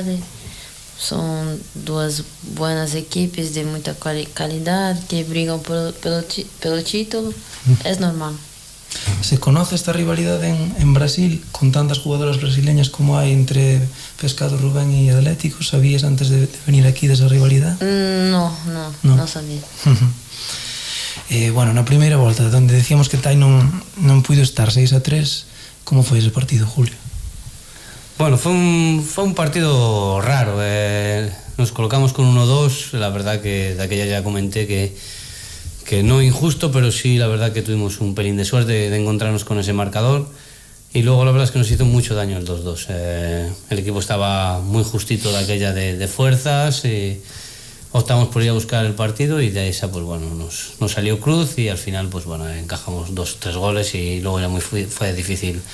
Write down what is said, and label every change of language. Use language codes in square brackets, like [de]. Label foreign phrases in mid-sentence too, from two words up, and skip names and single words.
[es] Son 2 buenas equipes de mucha calidad que [pt] brigan pelo título. [es] Es normal. ¿Se conoce esta rivalidad en Brasil, con tantas jugadoras brasileñas como hay entre Pescado Rubén y Atlético? ¿Sabías antes de venir aquí de esa rivalidad? No sabía. [gl] Bueno, na primeira volta, [es] donde decíamos [gl] que Tai non puido estar 6-3, como foi ese partido, Julio? [es] Bueno, fue un partido raro. Nos colocamos con 1-2. La verdad que de aquella ya comenté que no injusto, pero sí, la verdad que tuvimos un pelín de suerte de encontrarnos con ese marcador. Y luego la verdad es que nos hizo mucho daño el 2-2. El equipo estaba muy justito de aquella de fuerzas, y optamos por ir a buscar el partido, y de esa pues bueno, nos salió cruz, y al final pues bueno, encajamos 2 o 3 goles, y luego ya fue difícil remontar.